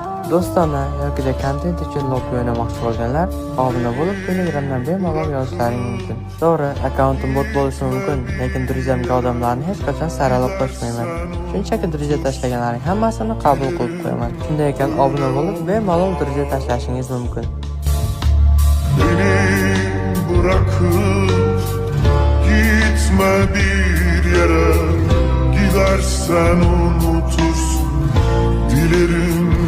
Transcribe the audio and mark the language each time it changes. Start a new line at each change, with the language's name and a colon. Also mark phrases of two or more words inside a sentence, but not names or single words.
Uzbek: Do'stona yokida kontent uchun lobby o'ynamoqchi bo'lganlar, obuna bo'lib, Telegramdan bemalol yozishlaring mumkin. To'g'ri, akkauntim bot bo'lishi mumkin, lekin druzyamga odamlarni hech qachon saralab qo'shmayman. Shunchaki druzya tashlaganlarning hammasini qabul qilib qo'yaman. Shunday ekan, obuna bo'lib, bemalol druzya tashlashingiz mumkin.
Turkish: Beni bırakıp gitme bir yere, gidersen unutursun. Dilerim